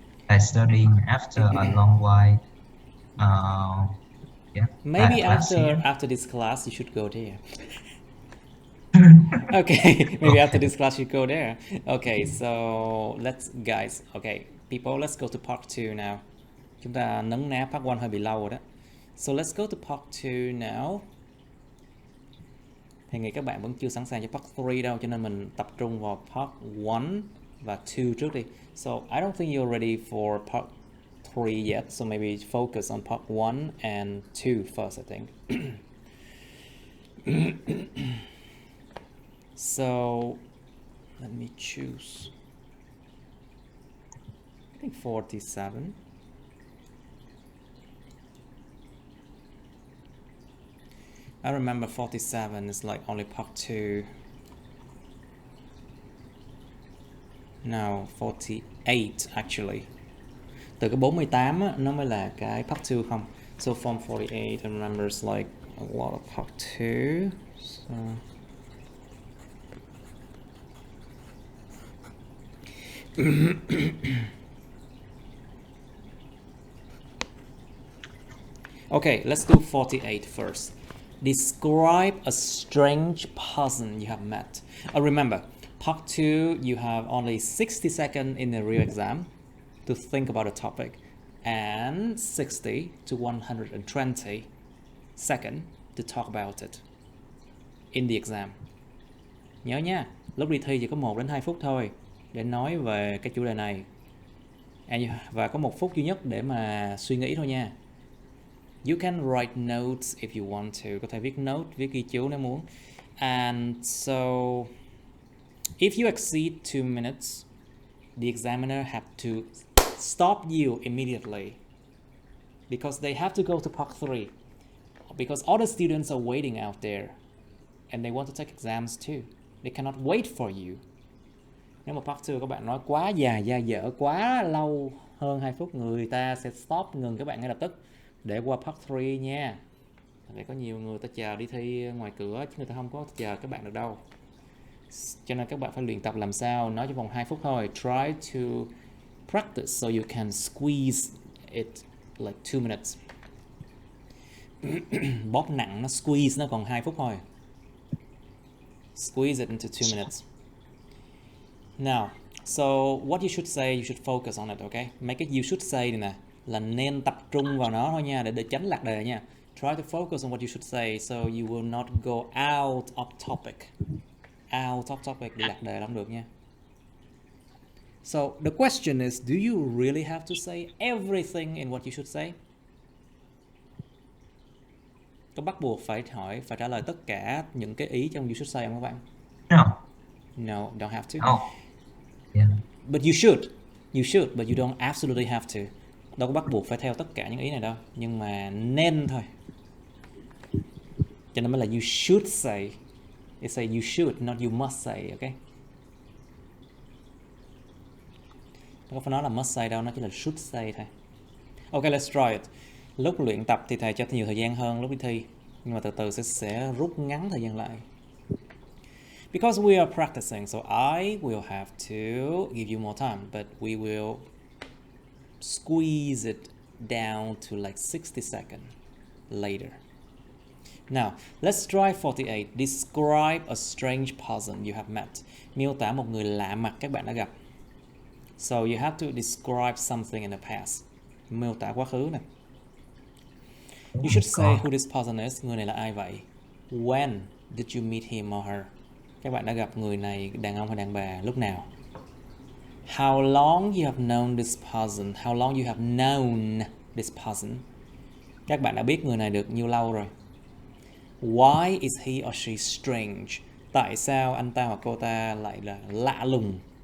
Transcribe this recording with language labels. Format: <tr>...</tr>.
<en>Like studying after a long while. Yeah. Maybe like last year. after this class you should go there. Okay, maybe after this class you go there. Okay, so let's guys. Okay, people, let's go to part 2 now.</en> <vi>Chúng ta nấn ná part 1 hơi bị lâu rồi đó.</vi> <en>So let's go to part 2 now.</en> <vi>Thì nghĩ các bạn vẫn chưa sẵn sàng cho part 3 đâu, cho nên mình tập trung vào part 1 và 2 trước đi.</vi> <en>So I don't think you're ready for part 3 yet, so maybe focus on part 1 and 2 first, I think. So let me choose, I think 47. I remember 47 is like only part 2. No, 48 actually.</en> <vi>Từ cái 48 á, nó mới là cái part 2 không?</vi> <en>So from 48 I remember it's like a lot of part 2. So okay, let's do 48 first. Describe a strange person you have met. Remember, part 2 you have only 60 seconds in the real exam to think about a topic, and 60 to 120 seconds to talk about it in the exam.</en> <vi>Nhớ nha, lúc đi thi chỉ có 1 đến 2 phút thôi để nói về cái chủ đề này, và có 1 phút duy nhất để mà suy nghĩ thôi nha.</vi> <en>You can write notes if you want to.</en> <vi>Có thể viết note, viết ghi chú nếu muốn.</vi> <en>And so, if you exceed 2 minutes, the examiner have to stop you immediately because they have to go to part 3. Because other students are waiting out there and they want to take exams too. They cannot wait for you.</en> <vi>Nếu mà part 2 các bạn nói quá dài, da dở, quá lâu hơn 2 phút, người ta sẽ stop, ngừng các bạn ngay lập tức để qua part 3 nha. Tại có nhiều người ta chờ đi thi ngoài cửa chứ người ta không có chờ các bạn được đâu. Cho nên các bạn phải luyện tập làm sao nói trong vòng 2 phút thôi.</vi> <en>Try to practice so you can squeeze it like 2 minutes.</en> <vi>Bóp nặng nó squeeze nó còn 2 phút thôi.</vi> <en>Squeeze it into 2 minutes. Now, so what you should say, you should focus on it, okay?</en> <vi>Mấy cái</vi> <en>you should say</en> <vi>này nè là nên tập trung vào nó thôi nha, để tránh lạc đề nha.</vi> <en>Try to focus on what you should say so you will not go out of topic. Out of topic</en> <vi>để lạc đề là không được nha.</vi> <en>So the question is, do you really have to say everything in what you should say?</en> <vi>Có bắt buộc phải trả lời tất cả những cái ý trong</vi> <en>you should say</en> <vi>không các bạn?</vi> <en>No, don't have to. Oh. Yeah. But you should, but you don't absolutely have to.</en> <vi>Đâu có bắt buộc phải theo tất cả những ý này đâu, nhưng mà nên thôi. Cho nên mới là</vi> <en>you should say. It say you should, not you must say, okay?</en> <vi>Không phải nói là</vi> <en>must say</en> <vi>đâu, nó chỉ là</vi> <en>should say</en> <vi>thôi.</vi> <en>Okay, let's try it.</en> <vi>Lúc luyện tập thì thầy cho nhiều thời gian hơn lúc đi thi, nhưng mà từ từ sẽ rút ngắn thời gian lại.</vi> <en>Because we are practicing, so I will have to give you more time, but we will squeeze it down to like 60 seconds later. Now, let's try 48. Describe a strange person you have met.</en> <vi>Miêu tả một người lạ mặt các bạn đã gặp.</vi> <en>So you have to describe something in the past.</en> <vi>Miêu tả quá khứ nè.</vi> <en>You should say who this person is.</en> <vi>Người này là ai vậy?</vi> <en>When did you meet him or her?</en> <vi>Các bạn đã gặp người này, đàn ông hay đàn bà, lúc nào?</vi> <en>How long you have known this person? How long you have known this person?</en> <vi>Các bạn đã biết người này được nhiêu lâu rồi?</vi> <en>Why is he or she strange?</en> <vi>Tại sao anh ta hoặc cô ta lại là lạ lùng?</vi>